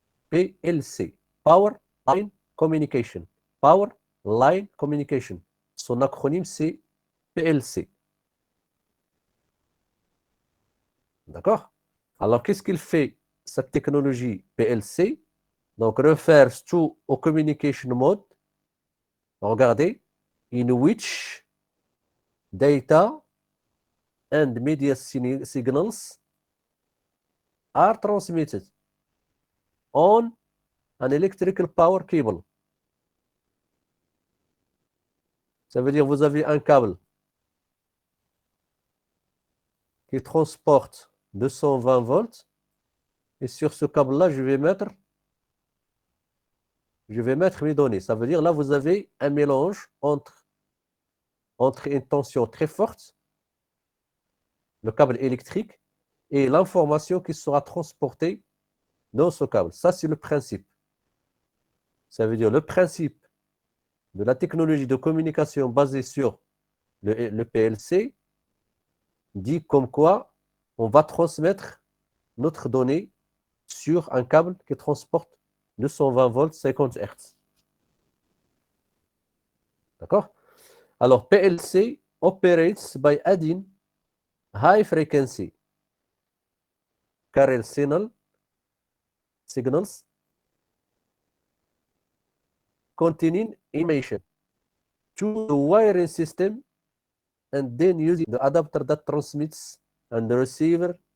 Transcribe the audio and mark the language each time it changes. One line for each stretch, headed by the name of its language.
English: PLC, Power Line Communication. Power Line Communication.
French: Son acronyme, c'est PLC. D'accord? Alors, qu'est-ce qu'il fait, cette technologie PLC? Donc,
English: refers to a communication mode.
French: Regardez,
English: in which data and media signals are transmitted on an electrical power cable.
French: Ça veut dire vous avez un câble qui transporte 220 volts et sur ce câble-là, je vais mettre mes données. Ça veut dire là, vous avez un mélange entre une tension très forte, le câble électrique, et l'information qui sera transportée dans ce câble. Ça, c'est le principe. Ça veut dire le principe de la technologie de communication basée sur le PLC dit comme quoi on va transmettre notre donnée sur un câble qui transporte 220 volts 50 Hz. D'accord? Alors,
English: PLC operates by adding high frequency carrier signals containing emission to the wiring system and then using the adapter that transmits and receives